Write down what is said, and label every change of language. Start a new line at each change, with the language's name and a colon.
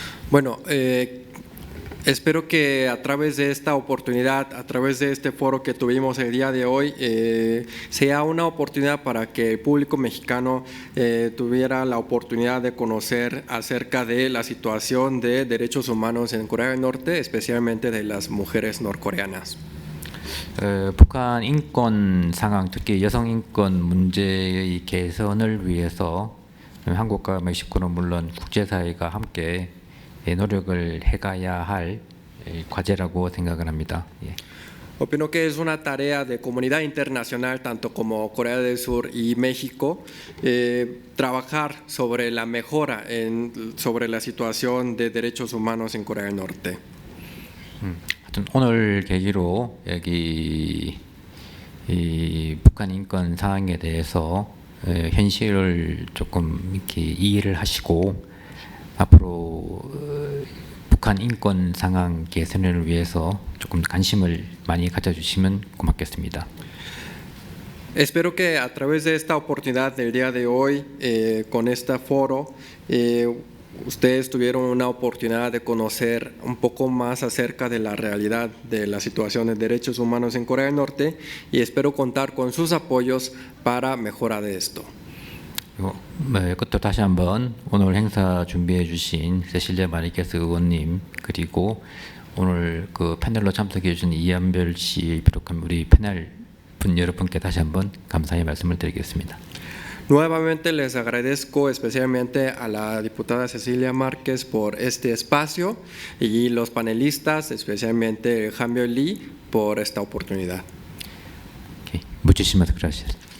Spanish: Bueno, espero que a través de esta oportunidad, a través de este foro que tuvimos el día de hoy, sea una oportunidad para que el público mexicano tuviera la oportunidad de conocer acerca de la situación de derechos humanos en Corea del Norte, especialmente de las mujeres norcoreanas.
Korean: 북한 인권 상황, 특히 여성 인권 문제의 개선을 위해서 한국과 멕시코는 물론 국제사회가 함께 노력을 해가야 할 과제라고 생각을 합니다.
Spanish: Opino que es una tarea de comunidad internacional, tanto como Corea del Sur y México, trabajar sobre la mejora sobre la situación de derechos humanos en Corea del Norte.
Korean: 오늘 계기로 여기 이 북한 인권 상황에 대해서 현실을 조금 이렇게 이해를 하시고 앞으로 북한 인권 상황 개선을 위해서 조금 관심을 많이 가져주시면 고맙겠습니다.
Spanish: Espero que a través de esta oportunidad del día de hoy, con este foro, ustedes tuvieron una oportunidad de conocer un poco más acerca de la realidad de la situación de derechos humanos en Corea del Norte y espero contar con sus apoyos para mejorar de esto.
Korean: 끝으로 다시 한번 오늘 행사 준비해 주신 세실리아 마리케스 의원님 그리고 오늘 그 패널로 참석해 주신 이한별 씨 비롯한 우리 패널 분 여러분께 다시 한번 감사의 말씀을 드리겠습니다.
Spanish: Nuevamente les agradezco especialmente a la diputada Cecilia Márquez por este espacio y los panelistas, especialmente Hanbyo Lee, por esta oportunidad. Muchísimas gracias.